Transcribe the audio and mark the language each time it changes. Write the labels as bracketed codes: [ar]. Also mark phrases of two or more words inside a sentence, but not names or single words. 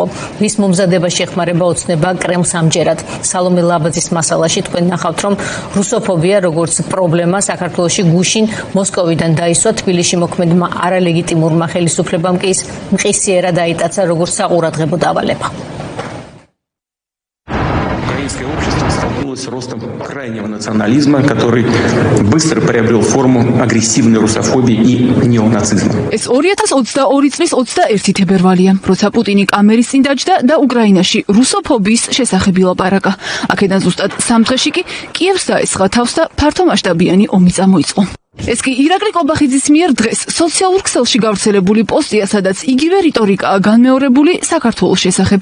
[ka] რის მომზადებაში ეხმარება ოცნება კრემლს ამჯერად? სალომე ლაბაძის მასალაში თქვენ ნახავთ, რომ რუსოფობია როგორც პრობლემა საქართველოში გუშინ მოსკოვიდან დაისვა, თბილისში მოქმედმა არალეგიტიმურმა ხელისუფლებამ კი ის მყისიერად დაიტაცა როგორც საყურადღებო დავალება. [ru] С ростом крайнего национализма, который быстро приобрел форму агрессивной русофобии и неонацизма. [ka] ეს 2022 წლის 21 თებერვალია, როცა პუტინი კამერის წინ დაჯდა და უკრაინაში რუსოფობიის შესახებ ილაპარაკა. აქედან ზუსტად 3 დღეში კი კიევს დაესხა თავს და ფართომასშტაბიანი ომი წამოიწყო. ეს კი ირაკლი კობახიძის მიერ დღეს სოციალურ ქსელში გავრცელებული პოსტია, სადაც იგივე რიტორიკაა განმეორებული საქართველოს შესახებ.